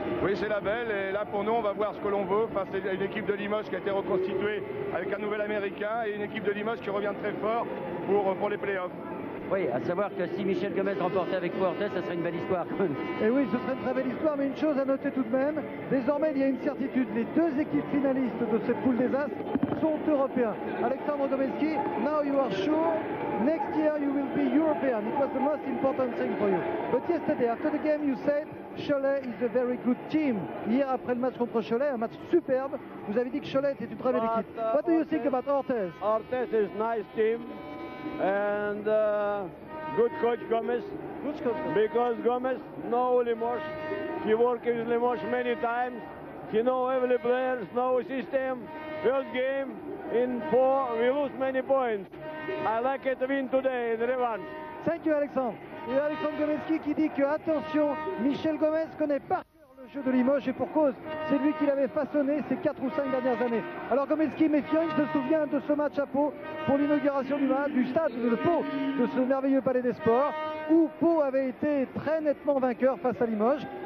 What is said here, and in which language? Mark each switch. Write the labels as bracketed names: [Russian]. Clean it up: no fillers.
[French] Oui, c'est la belle, et là pour nous, on va voir ce que l'on veut. Enfin, c'est une équipe de Limoges qui a été reconstituée avec un nouvel Américain, et une équipe de Limoges qui revient très fort pour les playoffs. Oui, à savoir que si Michel Gomez remportait avec Pau Orthez, ça serait une belle histoire. Et oui, ce serait une très belle histoire, mais une chose à noter tout de même, désormais il y a une certitude, les 2 équipes finalistes de cette poule des As sont européens. [English] Alexandre Gomelski, now you are sure, next year you will be European. It was the most important thing for you. But yesterday, after the game, you said Cholet is a very good team. [French] Hier, après le match contre Cholet, un match superbe, vous avez dit que Cholet était une très belle équipe. [English] What do you think about Orthez? Orthez is nice team. And good coach Gomez, because Gomez knows Limoges. He worked with Limoges many times. He knows every player, knows system. First game in 4, we lose many points. I like it to win today in revanche. Thank you, Alexandre. [French] Et Alexandre Gomelski qui dit que, attention, Michel Gomez connaît par cœur le jeu de Limoges, et pour cause, c'est lui qui l'avait façonné ces 4 ou 5 dernières années. Alors Gomelski, méfiant, il se souvient de ce match à Pau pour l'inauguration du stade de Pau, de ce merveilleux palais des sports, où Pau avait été très nettement vainqueur face à Limoges.